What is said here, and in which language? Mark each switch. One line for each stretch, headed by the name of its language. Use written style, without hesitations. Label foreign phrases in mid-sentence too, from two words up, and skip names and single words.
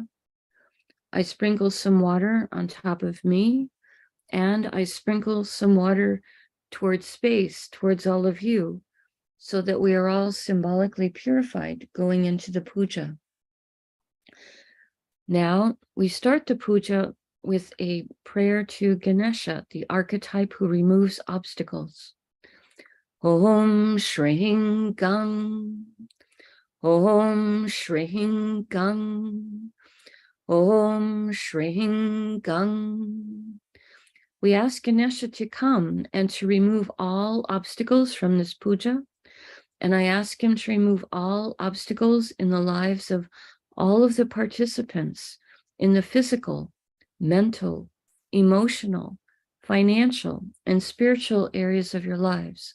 English: I sprinkle some water on top of me, and I sprinkle some water towards space, towards all of you, so that we are all symbolically purified going into the puja. Now, we start the puja with a prayer to Ganesha, the archetype who removes obstacles.
Sanskrit: ॐ श्रीं गं, ॐ श्रीं गं, ॐ श्रीं गं.
English: We ask Ganesha to come and to remove all obstacles from this puja, and I ask him to remove all obstacles in the lives of all of the participants in the physical, mental, emotional, financial, and spiritual areas of your lives.